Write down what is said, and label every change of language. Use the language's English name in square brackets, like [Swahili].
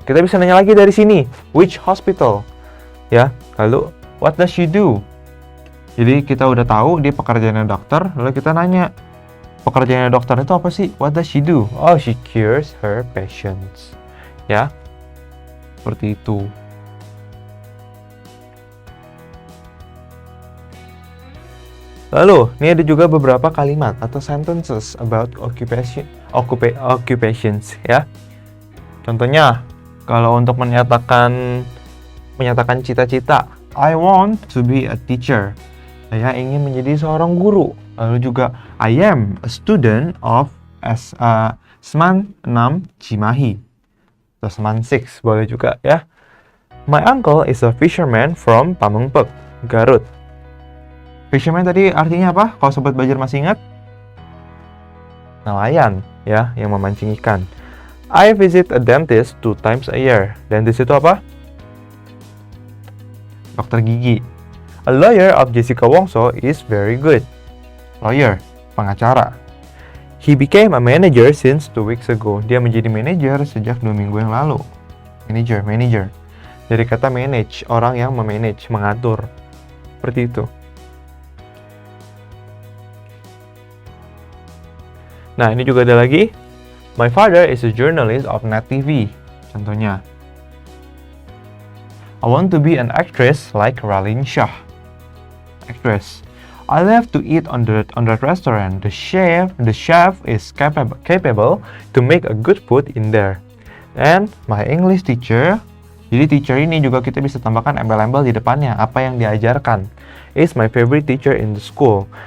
[Indonesian] Kita bisa nanya lagi dari sini. [English] Which hospital? [Indonesian] Ya, lalu [English] what does she do? [Indonesian] Jadi kita udah tahu dia pekerjaannya dokter, lalu kita nanya, pekerjaannya dokter itu apa sih? [English] What does she do? Oh, she cures her patients. [Indonesian] Ya, seperti itu. Lalu, ini ada juga beberapa kalimat atau [English] sentences about occupations [Indonesian] ya. Contohnya, kalau untuk menyatakan cita-cita, [English] I want to be a teacher. [Indonesian] Saya ingin menjadi seorang guru. [English] Lalu juga, I am a student of Seman 6 Cimahi. [Indonesian] Atau Seman 6 boleh juga ya. [English] My uncle is a fisherman from Pamengpeuk, Garut. [Indonesian] Fisherman tadi artinya apa? Kalau sobat belajar masih ingat? Nelayan ya, yang memancing ikan. [English] I visit a dentist 2 times a year. [Indonesian] Dentist itu apa? Dokter gigi. [English] A lawyer of Jessica Wongso is very good. Lawyer, pengacara. He became a manager since 2 weeks ago. [Indonesian] Dia menjadi manajer sejak 2 minggu yang lalu. Manager. Dari kata manage, orang yang memanage, mengatur. Seperti itu. Nah, ini juga ada lagi. [English] My father is a journalist of Net TV. Contohnya, I want to be an actress like Raline Shah. Actress. I love to eat on that restaurant. The chef is capable to make a good food in there. And my English teacher. [Indonesian] Jadi teacher ini juga kita bisa tambahkan embel-embel di depannya, apa yang diajarkan. [English] Is my favorite teacher in the school.